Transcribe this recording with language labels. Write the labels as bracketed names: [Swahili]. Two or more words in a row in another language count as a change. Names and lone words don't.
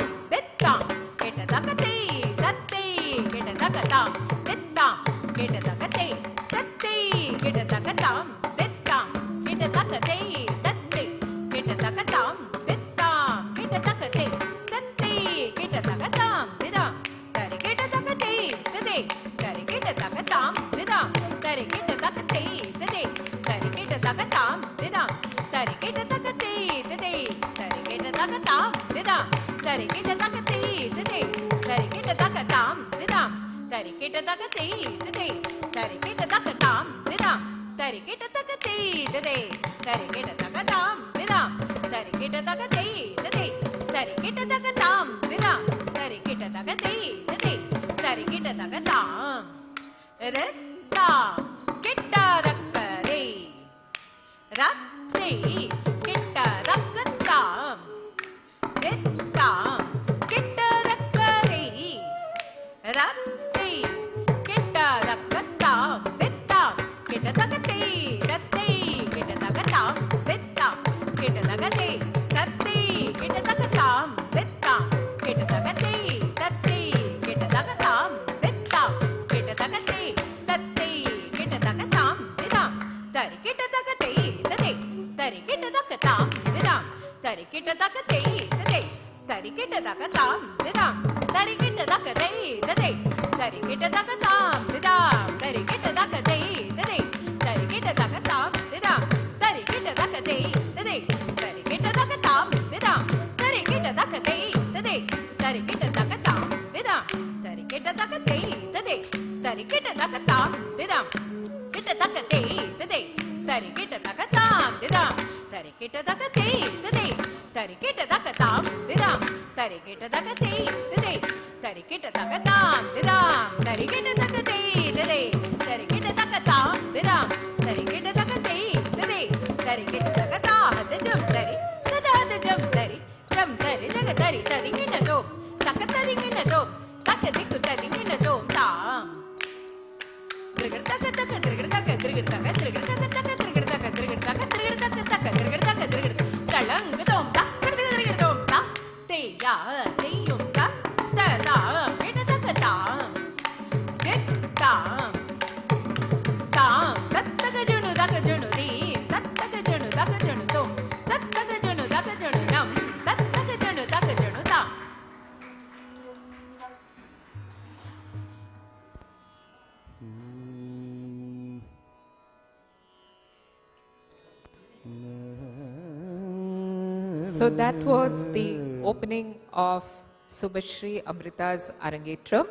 [English] Dittam, kitta takate, tatte, kitta takatam. Dittam, kitta takate, tatte, kitta takatam. Dittam, kitta takate, tatte, kitta takatam. Dittam, kitta takate, tatte, kitta takatam. Dittam, tari kitta takate, tade, tari kitta takatam. Dittam, tari kitta takate, tade, tari kitta takatam. Dittam, tari kitta takate, tade, tari kitta takatam. Dittam, tari kitta takate, tade, tari kitta takatam. Dittam, tari kitta takate, tade, tari kitta takatam. Dittam, tari kitta takate, tade, tari kitta takatam. Dittam, tari kitta takate, tade, tari kitta takatam. Dittam, tari kitta takate, tade, tari kitta takatam. Ratta, kitta rakkare, ratti, kitta rakkatam. Dittam, kitta rakkare, ratti, kitta rakkatam. Dittam, kitta takate, tatte, kitta takatam. Dittam, kitta takate, tatte, kitta takatam. Dittam, kitta takate, tatte, kitta takatam. Dittam, kitta takate, tatte, kitta takatam. Dittam, tari kitta takate, tade, tari kitta takatam. Dittam, tari kitta takate, tade, tari kitta takatam. Dittam, tari kitta takate, tade, tari kitta takatam. Dittam, tari kitta takate, tade, tari kitta takatam. Dittam, tari kitta takate, tade, tari kitta takatam. Dittam, tari kitta takate, tade, tari kitta takatam. Dittam, tari kitta takate, tade, tari kitta takatam. Dittam, kitta takate, tade, tari kitta takatam. Dittam, tari kitta takate, tade, tari kitta takatam. Dittam, tari kitta takate, tade, tari kitta takatam. Dittam, tari kitta takate, tade, tari kitta takatam. Dittam, tari kitta takate, tade, tari kitta takatam. Jam tari, sada jam tari, jam tari, jaga tari, tari kitta dom, takatari kitta dom, takadiku tari kitta dom tam. Trigger taka taka, trigger taka, trigger taka, trigger taka taka, trigger taka, trigger taka, trigger taka taka, trigger taka, trigger. Talang dom tak, trigger dom tak. Te ya, te yum tak, ta ta, kitta taka tam. Get tam, tam, tat taka junu di, tat taka junu dom, tat taka junu nam, tat taka junu tam. So that was the opening of Subhasri Amrita's Arangetram.